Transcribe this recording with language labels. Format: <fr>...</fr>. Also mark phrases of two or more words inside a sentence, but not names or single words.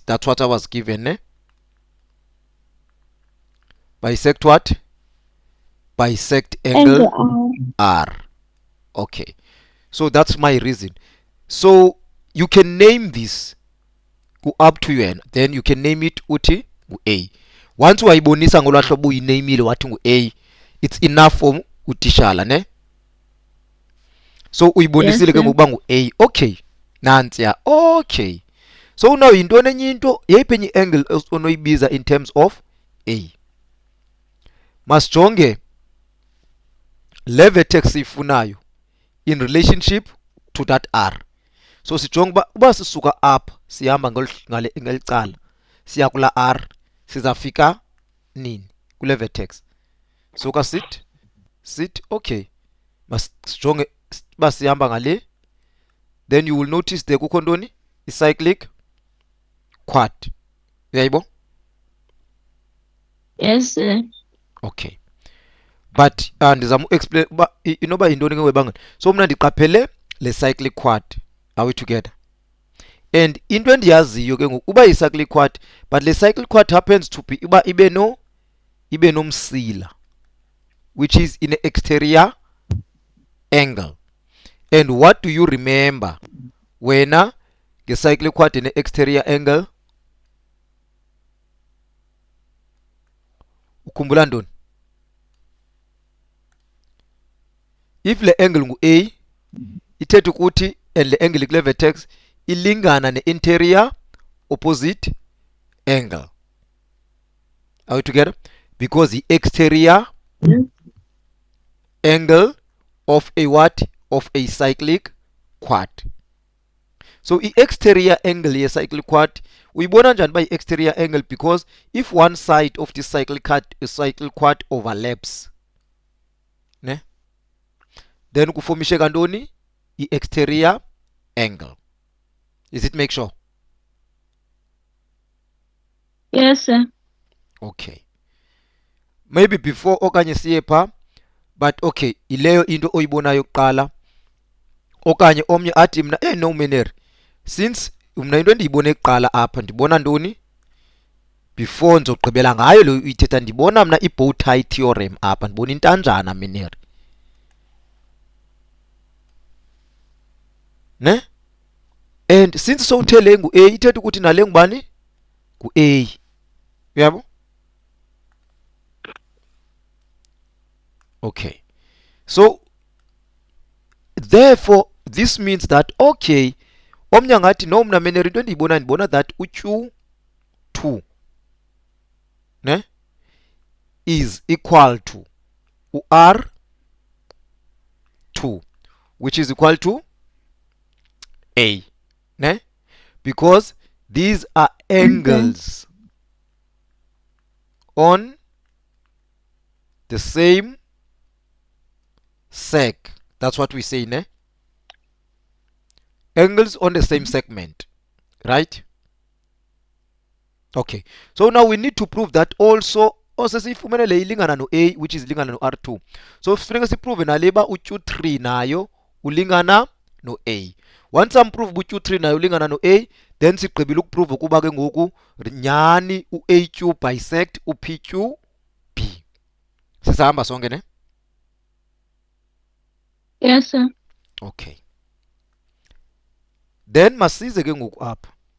<en>That's what I was given. Bisect what? bisect angle angle R. R. Okay, so that's my reason. So you can name this up to you, then you can name it uthi A.</en> <xh>Once wayibonisa ngolwa hlobo uyinamile wathi A,</xh> <en>it's enough for</en> <xh>utishala ne. So uyibonisile ke ngokuba A. Okay, nansi ya.</xh> <en>Okay, so now</en> <xh>yintoni enye into yeyiphi enye angle onoyibiza</xh> <en>in terms of</en> <xh>A. Masijonge le vertex siyifunayo</xh> <en>in relationship to that</en> <xh>R. So sijonge uba sisuka up sihamba ngelicala siya kula R sizafika nini kule vertex. So ka sit okay, masijonge uba sihamba ngale,</xh> <en>then you will notice there</en> <xh>kukho ntoni</xh> <en>i-cyclic quad.</en> <xh>Uyayibo?</xh> <en>Yes sir. Okay, but</en> <xh>ndizama explain uba inoba yintoni ke webangela.</xh> <en>So</en> <xh>mna ndiqaphele le</xh> <en>cyclic quad. Are we together? And</en> <xh>into endiyaziyo ke ngoku uba yi-cyclic</xh> <en>quad, but le cyclic quad happens to be</en> <xh>uba ibe nomsila</xh> <en>which is in an exterior angle. And what do you remember</en> <xh>wena nge-cyclic</xh> <en>quad in an exterior angle?</en> <xh>Ukhumbula ntoni? If le angle ngu-A ithetha ukuthi and le angle kule vertex ilingana ne-interior</xh> <en>opposite angle. Are we together? Because the exterior angle of a what? Of a cyclic quad. So i-exterior angle ye-cyclic quad</en> <xh>uyibona njani ba i-exterior</xh> <en>angle? Because if one side of this cyclic quad overlaps ne, then</en> <xh>kufomishe kantoni i-exterior</xh> <en>angle. Is it make sure? Yes sir. Okay, maybe before</en> <xh>okanye siye pha,</xh> <en>but okay,</en> <xh>ileyo into oyibonayo kuqala. Okanye omnye athi mna no Meneri, since mna into endiyibone kuqala apha ndibona ntoni before ndizogqibela ngayo lo uyithetha, ndibona mna i-</xh> <en>bow tie theorem</en> <xh>apha, ndibona intanjana Meneri ne.</xh> <en>And since</en> <xh>sowuthe le ngu-A ithetha ukuthi nale ngubani ngu-A. Uyabo?</xh> <en>Okay, so therefore this means that okay,</en> <xh>omnye angathi no mna Meneri into endiyibona ndibona</xh> <en>that u-Q2 ne is equal to u-R2 which is equal to A ne, because these are angles on the same sec. That's what we say ne, angles on the same segment, right? Okay, so now we need to prove that also</en> <xh>sifumene le ilingana no A</xh> <en>which is</en> <xh>ilingana no R2. So sifuneka siprove naleba u-Q3 nayo ulingana no A. Once amprove u-Q3 nayo ulingana no A, then sigqibile ukuprove ukuba ke ngoku nyani u-AQ bisect u-PQB. Sisahamba sonke ne?</xh> <en>Yes sir.</en> <xh>Okay, then masize ke ngoku apha.</xh>